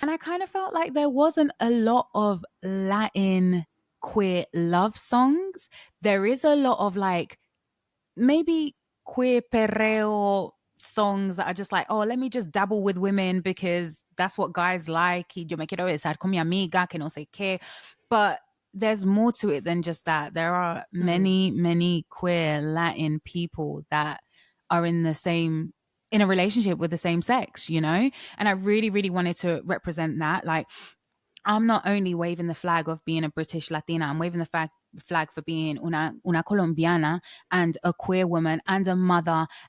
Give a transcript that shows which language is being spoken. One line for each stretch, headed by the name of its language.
English: And I kind of felt like there wasn't a lot of Latin queer love songs. There is a lot of like maybe queer perreo songs that are just like, oh, let me just dabble with women because that's what guys like.
Spanish: Y yo me quiero besar con mi amiga, que no sé qué.
English: But there's more to it than just that. There are many, many queer Latin people that are in a relationship with the same sex, you know? And I really, really wanted to represent that. Like, I'm not only waving the flag of being a British Latina, I'm waving the flag for being
Spanish: una colombiana
English: and a queer woman and a mother.